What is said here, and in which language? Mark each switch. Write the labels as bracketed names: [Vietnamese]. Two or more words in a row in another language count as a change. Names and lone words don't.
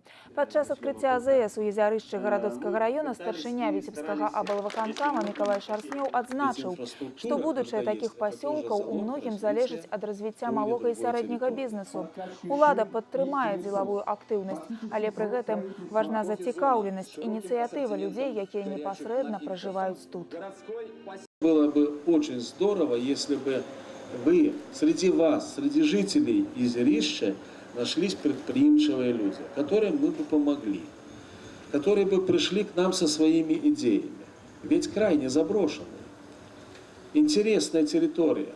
[Belarusian] Падчас адкрыцця АЗС у Езярышчы Гарадоцкага района старшыня Віцебскага аблвыканкама Миколай Шарснеў адзначыў, што будучае такіх пасёлкаў у многім залежыць ад развіцця малога і сярэдняга бізнесу. Улада падтрымае дзелавую актыўнасць, але пры гэтым важна зацікаўленасць, ініцыятыва людзей, якія непасрэдна пражываюць тут. [Russian] Было бы очень здорово, если бы вы, среди вас, среди жителей Езярища, нашлись предприимчивые люди, которым мы бы помогли, которые бы пришли к нам со своими идеями. ведь крайне заброшенная. Интересная территория.